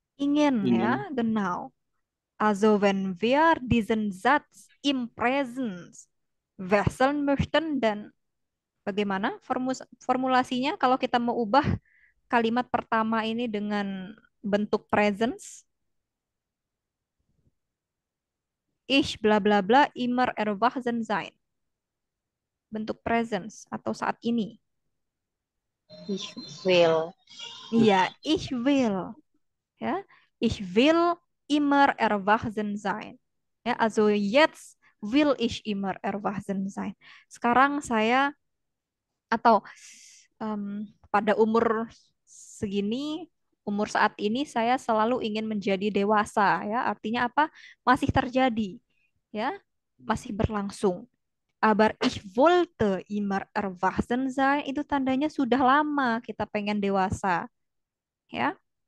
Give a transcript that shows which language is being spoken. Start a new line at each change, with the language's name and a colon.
Indonesian: Ingin, ya,
German: genau. Also wenn wir diesen Satz im Präsens wechseln möchten,
Indonesian: dan bagaimana formulasinya kalau kita mau ubah kalimat pertama ini dengan bentuk presence?
German: Ich bla bla bla immer erwachsen sein.
Indonesian: Bentuk presence atau saat ini.
German: Ich will.
Indonesian: Iya,
German: ich will. Ja, ich will immer erwachsen sein. Ya, also jetzt will ich immer erwachsen sein.
Indonesian: Sekarang saya atau pada umur segini, umur saat ini saya selalu ingin menjadi dewasa, ya. Artinya apa? Masih terjadi, ya, masih berlangsung.
German: Aber ich wollte immer erwachsen sein
Indonesian: itu tandanya sudah lama kita pengen dewasa, ya.